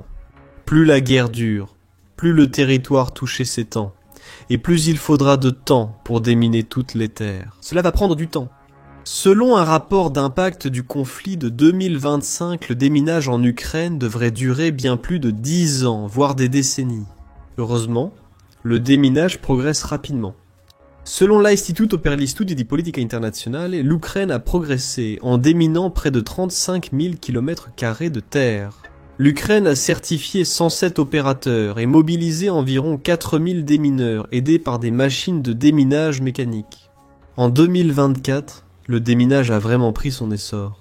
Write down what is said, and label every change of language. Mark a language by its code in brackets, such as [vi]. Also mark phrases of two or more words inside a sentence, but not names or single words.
[fr] Plus la guerre dure, plus le territoire touché s'étend, et plus il faudra de temps pour déminer toutes les terres. Cela va prendre du temps. Selon un rapport d'impact du conflit de 2025, le déminage en Ukraine devrait durer bien plus de 10 ans, voire des décennies. Heureusement, le déminage progresse rapidement. Selon l'Istituto per gli Studi di Politica Internazionale, l'Ukraine a progressé en déminant près de 35 000 km² de terre. L'Ukraine a certifié 107 opérateurs et mobilisé environ 4 000 démineurs aidés par des machines de déminage mécanique. En 2024, le déminage a vraiment pris son essor.